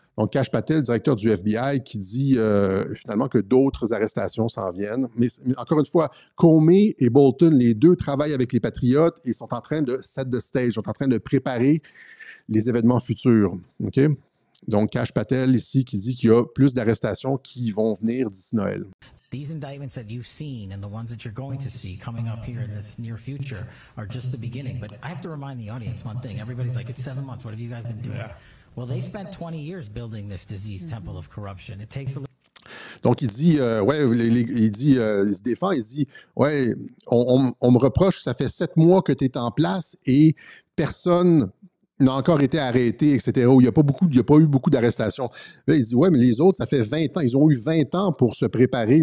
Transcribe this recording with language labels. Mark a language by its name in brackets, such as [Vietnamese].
[French] Donc, Kash Patel, directeur du FBI, qui dit finalement que d'autres arrestations s'en viennent. Mais encore une fois, Comey et Bolton, les deux travaillent avec les Patriotes et sont en train de [English] set the stage, [French] sont en train de préparer les événements futurs. OK? Donc, Kash Patel ici qui dit qu'il y a plus d'arrestations qui vont venir d'ici Noël. [English] These indictments that you've seen and the ones that you're going to see coming up here in this near future are just the beginning. But I have to remind the audience one thing. Everybody's like, it's 7 months. What have you guys been doing? Yeah. Well, they spent 20 years building this disease temple of corruption. It takes a [French] Donc, il dit, il se défend, il dit, ouais, on me reproche que ça fait 7 mois que tu es en place et personne n'a encore été arrêté, etc., où il n'y a pas eu beaucoup d'arrestations. Là, il dit, ouais, mais les autres, ça fait 20 ans. Ils ont eu 20 ans pour se préparer.